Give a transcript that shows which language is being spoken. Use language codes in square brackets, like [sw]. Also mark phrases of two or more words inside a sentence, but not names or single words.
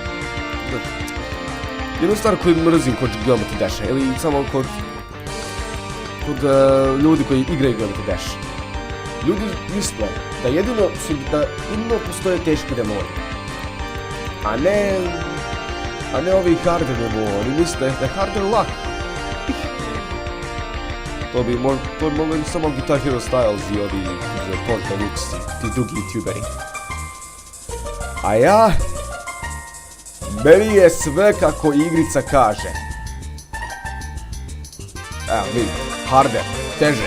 [sr] jednu stvar koju mrzim kod Geometry Dasha, ili samo kod ljudi koji igraju Geometry Dash. Ljudi misle da jedino postoje teški demoni. A ne ovi harder demoni, oni misle da je harder luck. To bi mogli samo Guitar Hero Styles i ovi Porta Lux i ti drugi youtuberi. A ja... meni je sve kako igrica kaže. Evo vidim, harder, teže.